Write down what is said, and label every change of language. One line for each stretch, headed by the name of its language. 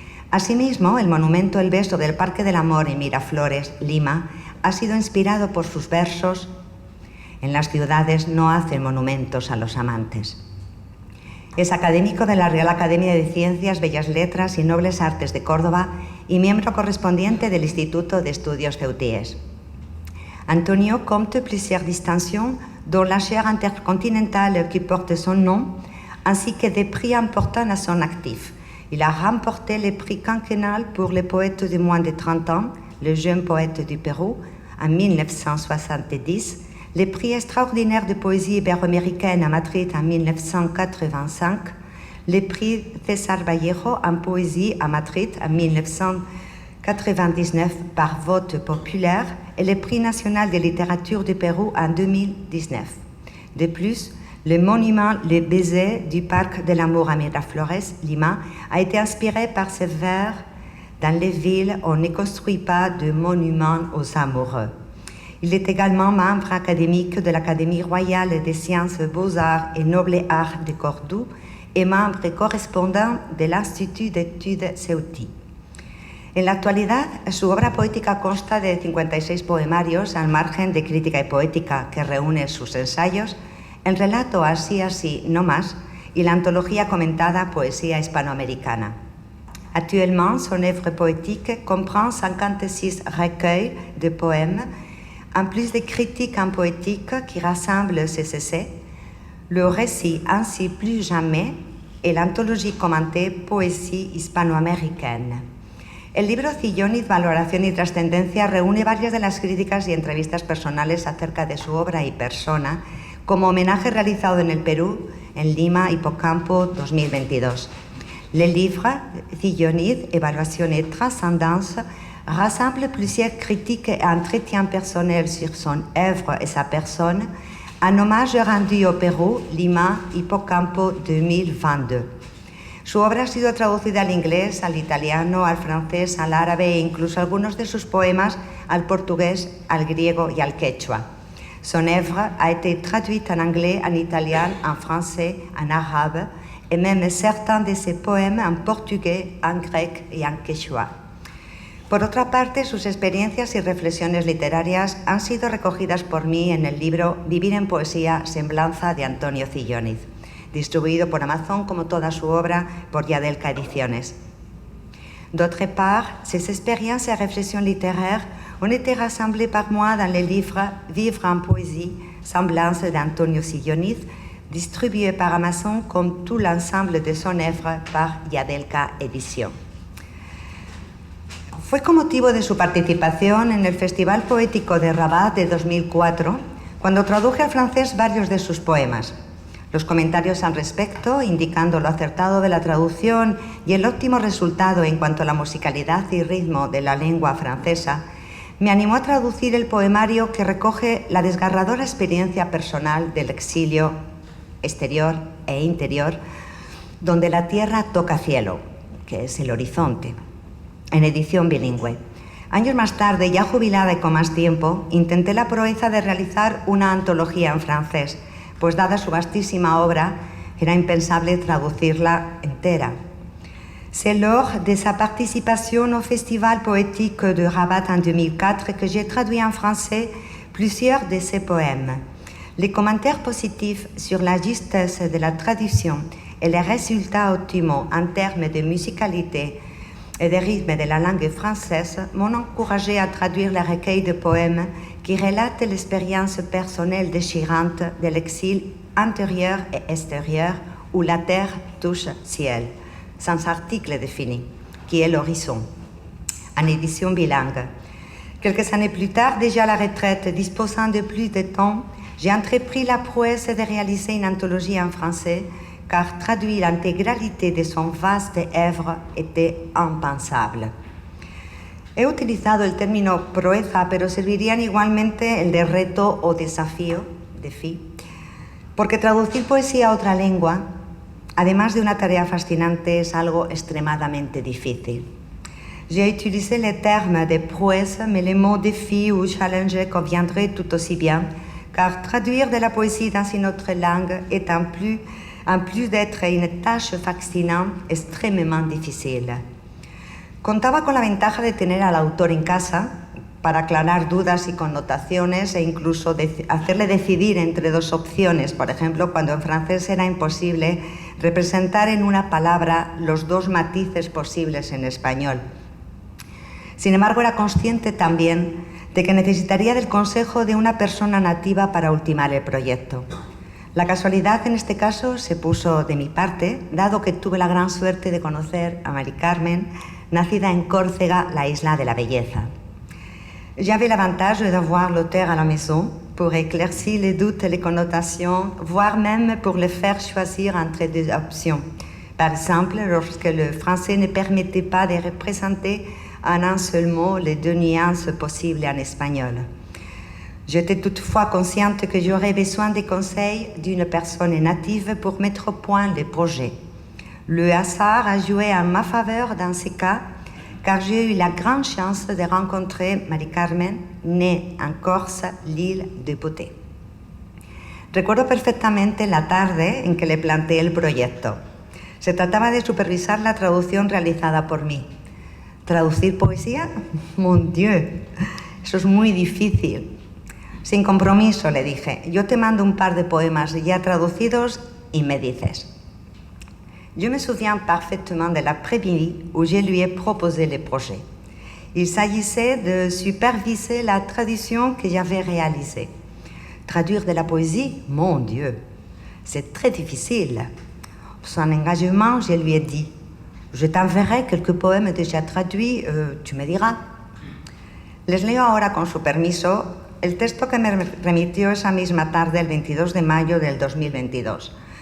Spanish: Asimismo, el monumento El Beso del Parque del Amor en Miraflores, Lima, ha sido inspirado por sus versos: en las ciudades no hacen monumentos a los amantes. Es académico de la Real Academia de Ciencias, Bellas Letras y Nobles Artes de Córdoba y miembro correspondiente del Instituto de Estudios Ceutíes.
French: Antonio compte plusieurs distinctions, dont la chaire intercontinentale qui porte son nom, ainsi que des prix importants à son actif. Il a remporté le prix quinquennal pour les poètes de moins de 30 ans, le jeune poète du Pérou, en 1970, le prix extraordinaire de poésie iberoaméricaine à Madrid en 1985, le prix César Vallejo en poésie à Madrid en 1999 par vote populaire et le prix national de littérature du Pérou en 2019. De plus, le monument Le Baiser du Parc de l'Amour à Miraflores, Lima, a été inspiré par ces vers: dans les villes, on ne construit pas de monuments aux amoureux. Il est également membre académique de l'Académie royale des sciences, beaux-arts et nobles arts de Cordoue et membre correspondant de l'Institut d'études Ceuti.
Spanish: En la actualidad, su obra poética consta de 56 poemarios, al margen de Crítica y Poética, que reúne sus ensayos, el relato Así, así, no más, y la antología comentada Poesía hispanoamericana.
French: Actuellement, son œuvre poétique comprend 56 recueils de poèmes, en plus de critiques en poétique qui rassemblent ses essais, le récit Ainsi plus jamais et l'anthologie commentée Poésie hispanoaméricaine.
Spanish: El libro Cilloniz, Valoración y Trascendencia reúne varias de las críticas y entrevistas personales acerca de su obra y persona, como homenaje realizado en el Perú, en Lima, Hipocampo 2022.
French: Le livre Cilloniz, Évaluation et Transcendance rassemble plusieurs critiques et entretiens personnels sur son œuvre et sa personne, un hommage rendu au Pérou, Lima, Hippocampo 2022.
Spanish: Su obra ha sido traducida al inglés, al italiano, al francés, al árabe e incluso algunos de sus poemas al portugués, al griego y al quechua.
French: Son œuvre a été traduite en anglais, en italien, en français, en arabe et même certains de ses poèmes en portugais, en grec y en quechua.
Spanish: Por otra parte, sus experiencias y reflexiones literarias han sido recogidas por mí en el libro Vivir en poesía, semblanza de Antonio Cilloniz, distribuido por Amazon como toda su obra por Yadelka Ediciones.
French: D'autre part, ces expériences et réflexions littéraires ont été rassemblées par moi dans le livre Vivre en poésie, semblance d'Antonio Cilloniz, distribué par Amazon comme tout l'ensemble de son œuvre par Yadelka Edición.
Spanish: Fue con motivo de su participación en el Festival Poético de Rabat de 2004 cuando traduje al francés varios de sus poemas. Los comentarios al respecto, indicando lo acertado de la traducción y el óptimo resultado en cuanto a la musicalidad y ritmo de la lengua francesa, me animó a traducir el poemario que recoge la desgarradora experiencia personal del exilio exterior e interior, donde la tierra toca cielo, que es el horizonte, en edición bilingüe. Años más tarde, ya jubilada y con más tiempo, intenté la proeza de realizar una antología en francés, pues dada su vastísima obra, era impensable traducirla entera.
French: C'est lors de sa participation au Festival poétique de Rabat en 2004 que j'ai traduit en français plusieurs de ses poèmes. Les commentaires positifs sur la justesse de la traduction et les résultats optimaux en termes de musicalité et de rythme de la langue française m'ont encouragé à traduire le recueil de poèmes qui relate l'expérience personnelle déchirante de l'exil intérieur et extérieur où la terre touche ciel, sans article défini, qui est l'horizon, en édition bilingue. Quelques années plus tard, déjà à la retraite, disposant de plus de temps, j'ai entrepris la prouesse de réaliser une anthologie en français, car traduire l'intégralité de son vaste œuvre était impensable.
Spanish: He utilizado el término proeza, pero servirían igualmente el de reto o desafío, défi, porque traducir poesía a otra lengua, además de una tarea fascinante, es algo extremadamente difícil.
French: J'ai utilisé le terme de prouesse, mais le mot défi ou challenge conviendrait tout aussi bien, car traduire de la poésie dans une autre langue est en plus d'être une tâche fascinante, extrémement difficile.
Spanish: Contaba con la ventaja de tener al autor en casa para aclarar dudas y connotaciones e incluso hacerle decidir entre dos opciones. Por ejemplo, cuando en francés era imposible representar en una palabra los dos matices posibles en español. Sin embargo, era consciente también de que necesitaría del consejo de una persona nativa para ultimar el proyecto. La casualidad en este caso se puso de mi parte, dado que tuve la gran suerte de conocer a Mari Carmen, nacida en Córcega, la isla de la belleza.
French: J'avais l'avantage d'avoir l'auteur à la maison pour éclaircir les doutes et les connotations, voire même pour le faire choisir entre deux options. Par exemple, lorsque le français ne permettait pas de représenter en un seul mot les deux nuances possibles en espagnol. J'étais toutefois consciente que j'aurais besoin des conseils d'une personne native pour mettre au point le projet. Le hasard a joué en ma faveur dans ce cas, car j'ai eu la grande chance de rencontrer Mari Carmen, née en Corse, l'île de Beauté.
Spanish: Recuerdo perfectamente la tarde en que le planteé el proyecto. Se trataba de supervisar la traducción realizada por mí. ¿Traducir poesía?
French: Mon Dieu,
Spanish: eso es muy difícil. Sin compromiso, le dije, yo te mando un par de poemas ya traducidos y me dices.
French: Je me souviens parfaitement de l'après-midi où je lui ai proposé le projet. Il s'agissait de superviser la traduction que j'avais réalisée. Traduire de la poésie, mon Dieu, c'est très difficile. Son engagement, je lui ai dit, je t'enverrai quelques poèmes déjà traduits, tu me diras.
Spanish: Les leo ahora con su permiso el texto que me remitió esa misma tarde, el 22 de mayo del 2022.